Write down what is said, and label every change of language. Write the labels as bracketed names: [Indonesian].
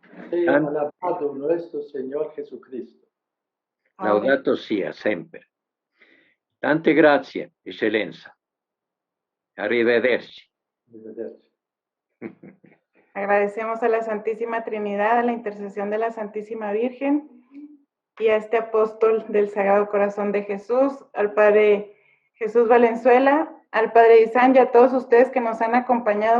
[Spanish] Sea alabado nuestro Señor Jesucristo. [Italian] Laudato sia sempre. Tante grazie, eccellenza. Arrivederci. Arrivederci. [Spanish] Agradecemos a la Santísima Trinidad, a la intercesión de la Santísima Virgen y a este apóstol del Sagrado Corazón de Jesús, al Padre Jesús Valenzuela, al Padre Isan y a todos ustedes que nos han acompañado.